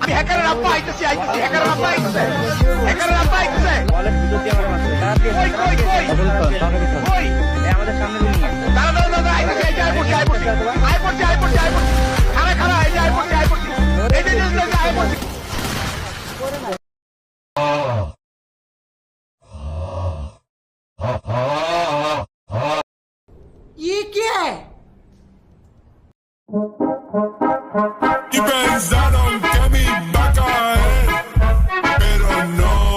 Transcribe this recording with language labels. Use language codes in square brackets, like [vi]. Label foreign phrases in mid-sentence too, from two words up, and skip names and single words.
[bn] হ্যাকারের আব্বা আইতেছে হ্যাকারের আব্বা আইতেছে হ্যাকারের আব্বা আইতেছে বলের ভিতর দিয়ে আমার মারছে তাড়াতাড়ি কই কই কই কই আমাদের সামনে দিন দাঁড়া আইতেছে আই পড়ছি খারা এই যে আই পড়ছি এই যে আই পড়ছি [hi] ये क्या है? [es] Y pensaron que me iba a caer, pero no.